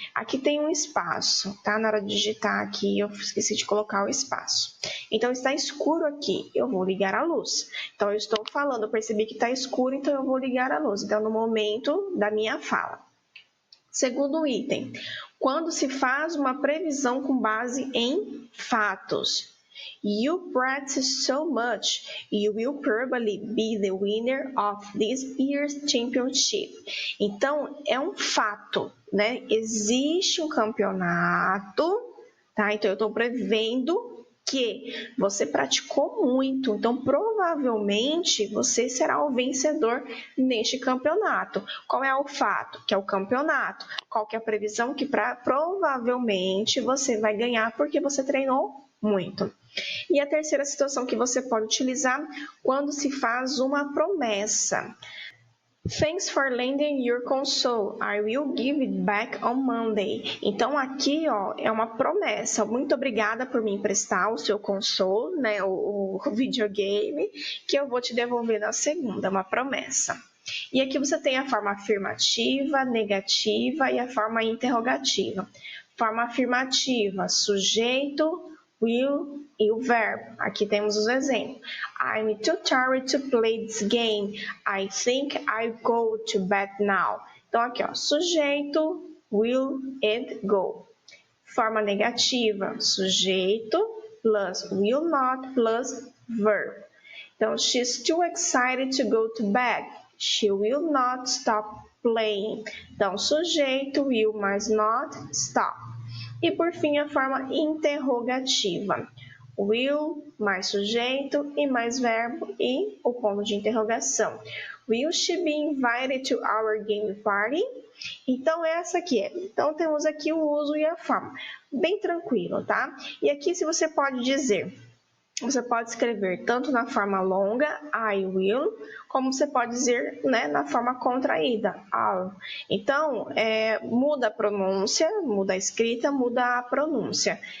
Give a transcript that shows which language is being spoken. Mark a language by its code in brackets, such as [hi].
[pt] Aqui tem um espaço, tá? Na hora de digitar aqui, eu esqueci de colocar o espaço. Então, está escuro aqui, eu vou ligar a luz. Então, eu estou falando, eu percebi que está escuro, então eu vou ligar a luz. Então, no momento da minha fala. Segundo item, quando se faz uma previsão com base em fatos. [en] You practice so much, you will probably be the winner of this year's championship. [pt] Então, é um fato, né? Existe um campeonato, tá? Então, eu estou prevendo que você praticou muito, então provavelmente você será o vencedor neste campeonato. Qual é o fato? Que é o campeonato. Qual que é a previsão? Que provavelmente você vai ganhar porque você treinou muito. E a terceira situação que você pode utilizar quando se faz uma promessa. [en] Thanks for lending your console. I will give it back on Monday. [pt] Então aqui, ó, é uma promessa. Muito obrigada por me emprestar o seu console, né, o videogame, que eu vou te devolver na segunda, uma promessa. E aqui você tem a forma afirmativa, negativa e a forma interrogativa. Forma afirmativa, sujeito, will e o verbo. Aqui temos os exemplos. [en] I'm too tired to play this game. I think I'll go to bed now. [pt] Então, aqui, ó, sujeito, will and go. Forma negativa, sujeito [en] plus will not plus verb. Então, she's too excited to go to bed. She will not stop playing. [pt] Então, sujeito, will mais not, stop. E por fim, a forma interrogativa. Will mais sujeito e mais verbo e o ponto de interrogação. [en] Will she be invited to our game party? [pt] Então, essa aqui é. Então, temos aqui o uso e a forma. Bem tranquilo, tá? E aqui, se você pode dizer você pode escrever tanto na forma longa, I will, como você pode dizer, né, na forma contraída, I'll. Então, muda a pronúncia, muda a escrita, muda a pronúncia.